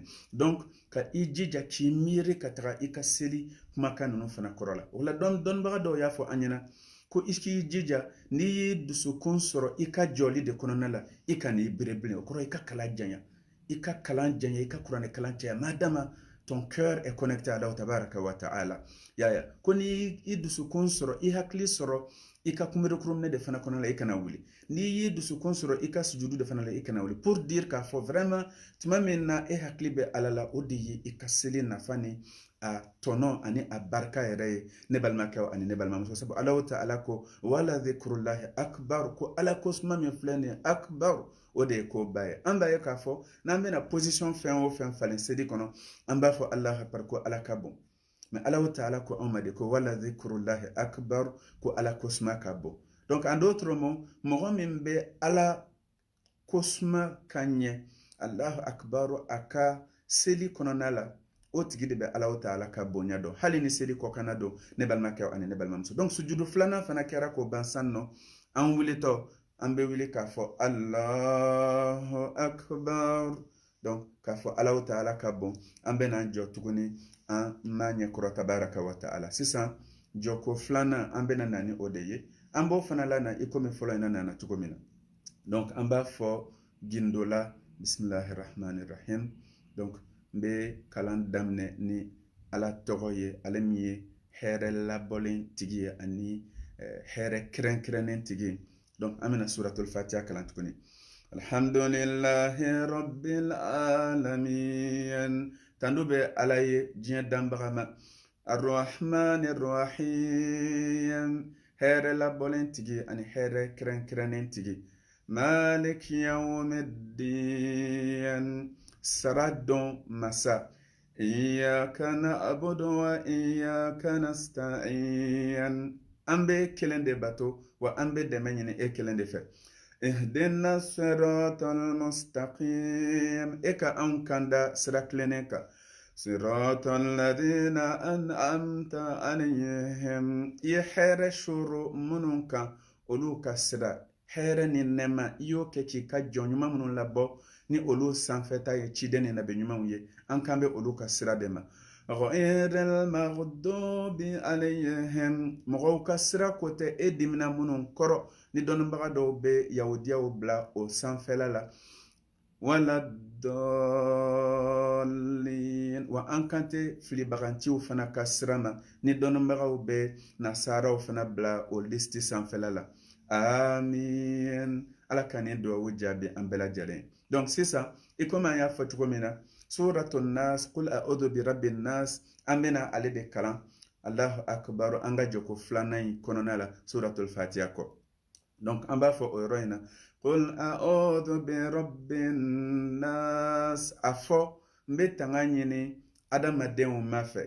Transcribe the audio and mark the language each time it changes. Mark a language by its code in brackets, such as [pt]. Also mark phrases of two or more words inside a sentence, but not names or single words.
[bm] Donc ka i jija k'i miiri ka taga i ka seli kumakan ninnu fana kɔrɔ la. O la dɔnnibaga dɔw y'a fɔ an ɲɛna ko i k'i jija n'i ye dusukun sɔrɔ i ka jɔli de kɔnɔna la i ka n'i bere bilen o kɔrɔ i ka kalan janya i ka kalan janya i ka kuranɛ kalan caya madama [fr] ton cœur est connecté à [ar] الله تبارك وتعالى. [bm] Yaya ko ni i dusukun sɔrɔ i hakili sɔrɔ i ka kunberekurumɛ de fana kɔnɔ la i kana wuli n'i ye dusukun sɔrɔ i ka sujudu de fana la i kana wuli [fr] pour dire [bm] k'a fɔ vraiment tuma min na e hakili bɛ ala la o de ye i ka seli nafa ni a tɔnɔ ani a barika yɛrɛ ye ne balimakɛ ani ne balimamuso sabu Allahu ta'ala ko [ar] ولذكر الله أكبر [bm] ko ala kosuma min filɛ nin ye akbar o de ye ko ba ye. An b'a ye k'a fɔ n'an bɛna position fɛn o fɛn falen seli kɔnɔ an b'a fɔ [ar] الله أكبر [bm] ko ala ka bon. Mais Allahu ta'ala ko anw ma de ko [ar] ولذكر الله أكبر [bm] ko ala kosuma ka bon. Donc [fr] en d'autres mots [bm] mɔgɔ min bɛ ala kosuma ka ɲɛ [ar] الله أكبر [bm] a ka seli kɔnɔna la o tigi de bɛ Allahu ta'ala ka bonya dɔn hali ni seli kɔkana dɔn ne balimakɛ ani ne balimamuso. Donc sujudu filanan fana kɛra k'o ban san nɔ an wulitɔ an bɛ wuli k'a fɔ [ar] الله أكبر. [bm] Donc k'a fɔ Allahu ta'ala ka bon an bɛ n'an jɔ tuguni an m'a ɲɛkɔrɔ [ar] تبارك وتعالى. [bm] Sisan jɔko filanan an bɛna na ni o de ye an b'o fana la na i komi fɔlɔ in na nana cogo min na. Donc an b'a fɔ gindo la bismillahirrahmanirrahim. Donc n bɛ kalan daminɛ ni ala tɔgɔ ye ale min ye hɛrɛ labɔlen tigi ye ani hɛrɛ kɛrɛnkɛrɛnnen tigi ye. Donc an bɛna suratul fatiha kalan tuguni. [ar] الحمد لله رب العالمين. [bm] Tandu bɛ ala ye diɲɛ danbaga ma. [ar] الرحمن الرحيم. [bm] Hɛrɛ labɔlen tigi ani hɛrɛ kɛrɛnkɛrɛnnen tigi. [ar] مالك يوم الدين. [bm] Sara dɔn masa [ar] إياك نعبد وإياك نستعين. [bm] An bɛ kelen de bato wa an bɛ dɛmɛ ɲini e kelen de fɛ. [ar] اهدنا الصراط المستقيم. [bm] E ka anw kanda sira tilennen kan. [ar] صراط الذين أنعمت عليهم. [bm] I ye hɛrɛ sɔrɔ minnu kan olu ka sira. Hɛrɛ ni nɛɛma i y'o kɛ k'i ka jɔn ɲuman minnu labɔ ni olu sanfɛta ye ciden ni nabi ɲumanw ye. An kan bɛ olu ka sira de ma. [ar] غير المغضوب عليهم. [bm] Mɔgɔw ka sira ko tɛ e dimina minnu kɔrɔ ni dɔnnibaga dɔw bɛ yahudiyaw bila o sanfɛla la. [ar] ولا الضالين. [bm] Wa an kan tɛ filibaganciw fana ka sira ma ni dɔnnibagaw bɛ nasaraw fana bila o listi sanfɛla la. Amin. Ala ka nin duwawu jaabi an bɛɛ lajɛlen. Donc sisan i komi an y'a fɔ cogo min na suratun nas [ar] قل أعوذ برب الناس [bm] an bɛna ale de kalan. [ar] الله أكبر [bm] an ka jɔko filanan in kɔnɔna la suratul fatiha kɔ. Donc an b'a fɔ o yɔrɔ in na [ar] قل أعوذ برب الناس. [bm] A fɔ n bɛ tanga ɲini adamadenw ma fɛ.